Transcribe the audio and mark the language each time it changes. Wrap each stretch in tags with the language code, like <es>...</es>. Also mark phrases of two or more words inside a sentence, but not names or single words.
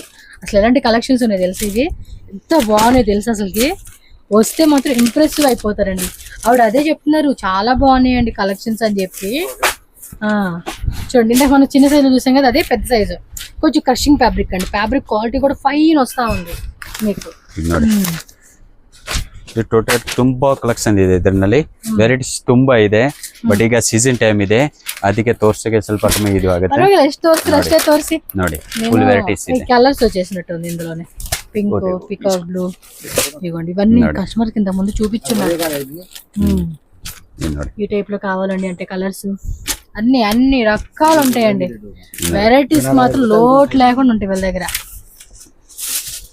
<te>అసలు ఎలాంటి కలెక్షన్స్ ఉన్నాయి తెలుసు, ఇవి ఎంత బాగున్నాయి తెలుసు. అసలుకి వస్తే మాత్రం ఇంప్రెసివ్ అయిపోతారండి. ఆవిడ అదే చెప్తున్నారు, చాలా బాగున్నాయండి కలెక్షన్స్ అని చెప్పి. చూడండి, ఇందాక మనం చిన్న సైజు చూసాం కదా, అదే పెద్ద సైజు. కొంచెం</te> <en>crushing fabric</en> <te>అండి,</te> <en>fabric quality</en> <te>కూడా ఫైన్ వస్తా ఉంది మీకు.</te> <kn>ಟೋಟಲ್ ತುಂಬಾ ಕಲೆಕ್ಷನ್ ಇದೆ, ಇದರಲ್ಲಿ ವೆರೈಟೀಸ್ ತುಂಬಾ ಇದೆ. ಬಟ್ ಈಗ</kn> <en>season time</en> <kn>ಇದೆ, ಅದಕ್ಕೆ ತೋರ್ಸಕ್ಕೆ ಸ್ವಲ್ಪ ಕಮ್ಮಿ ಇದು ಆಗುತ್ತೆ. ಅಷ್ಟೇ ತೋರಿಸಿ ನೋಡಿ,</kn> <en>full varieties</en> <kn>ಇದೆ.</kn> <te>కలర్స్ వచ్చేసినట్టుంది ఇందులోనే. పింక్,</te> <en>peacock blue,</en> <te>ఇవ్వండి. ఇవన్నీ కస్టమర్ కింద ముందు చూపించున్నారు. ఈ టైప్ లో కావాలండి అంటే కలర్స్ అన్ని రకాలు ఉంటాయండి. వెరైటీస్ మాత్రం లోటు లేకుండా ఉంటాయి వీళ్ళ దగ్గర.</te>